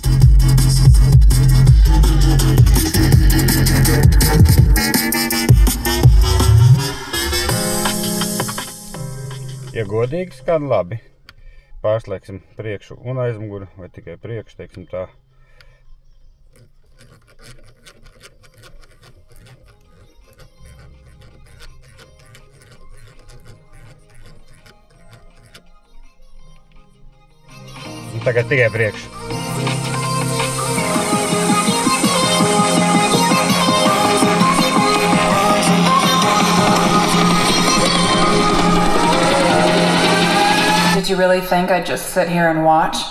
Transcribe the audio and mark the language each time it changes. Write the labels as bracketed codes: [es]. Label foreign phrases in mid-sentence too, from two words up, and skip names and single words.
[lv] Ja godīgi skan labi, pārslēgsim priekšu un aizmuguri, vai tikai priekšu, teiksim tā. Un tagad tikai priekšu. [en] Did you really think I'd just sit here and watch?